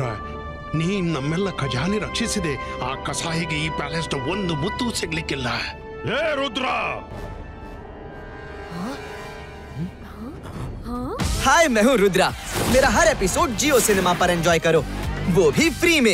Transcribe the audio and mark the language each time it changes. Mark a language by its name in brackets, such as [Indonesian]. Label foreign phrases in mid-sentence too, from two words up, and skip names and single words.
[Kannada] ನೀನ್ ನಮ್ಮೆಲ್ಲ ಖಜಾನೆ ರಕ್ಷಿಸಿದೆ. ಆ ಕಸಾಯಿಗೆ ಈ ಪ್ಯಾಲೇಸ್ ನ ಒಂದು ಮುತ್ತು ಸಿಗ್ಲಿಕ್ಕಿಲ್ಲ. ಏ ರುದ್ರ! [Hindi] हाय, मैं हूँ रुद्रा। मेरा हर एपिसोड जियो सिनेमा पर एंजॉय करो, वो भी फ्री में।